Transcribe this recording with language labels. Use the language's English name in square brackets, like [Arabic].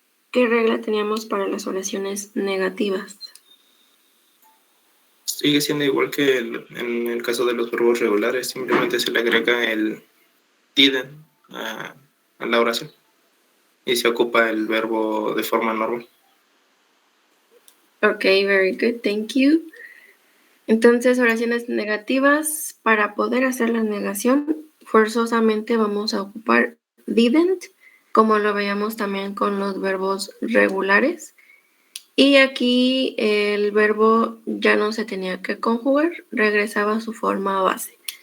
[Spanish] ¿Qué regla teníamos para las oraciones negativas? Sigue siendo igual que en el caso de los verbos regulares, simplemente se le agrega el didn't a la oración y se ocupa el verbo de forma normal. [English] Okay, very good, thank you. [Spanish] Entonces, oraciones negativas, para poder hacer la negación, forzosamente vamos a ocupar didn't, como lo veíamos también con los verbos regulares. Y aquí el verbo ya no se tenía que conjugar, regresaba a su forma base.